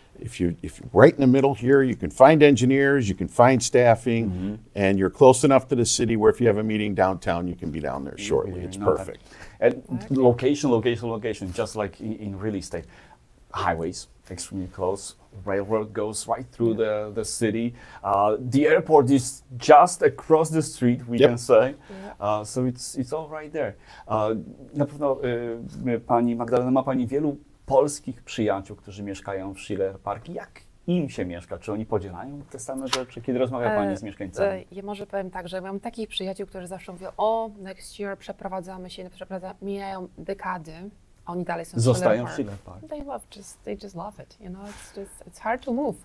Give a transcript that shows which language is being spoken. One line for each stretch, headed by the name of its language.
English: If you're right in the middle here, you can find engineers, you can find staffing, and you're close enough to the city where if you have a meeting downtown, you can be down there shortly. It's perfect. And location, just like in real estate. Highways, extremely close. Railroad goes right through the city. The airport is just across the street, we can say. Yeah. So it's all right there.
Polish: Na pewno pani Magdalena, ma pani wielu polskich przyjaciół, którzy mieszkają w Schiller Park. im się mieszka? Czy oni podzielają te same rzeczy, kiedy rozmawia Pani z mieszkańcami? Ja może powiem tak, że mam takich przyjaciół, którzy zawsze mówią, o,
English: next year
Polish: przeprowadzamy się, mijają dekady, a oni dalej są Zostają w Schiller Park.
English: They just love it, you know, it's hard to move.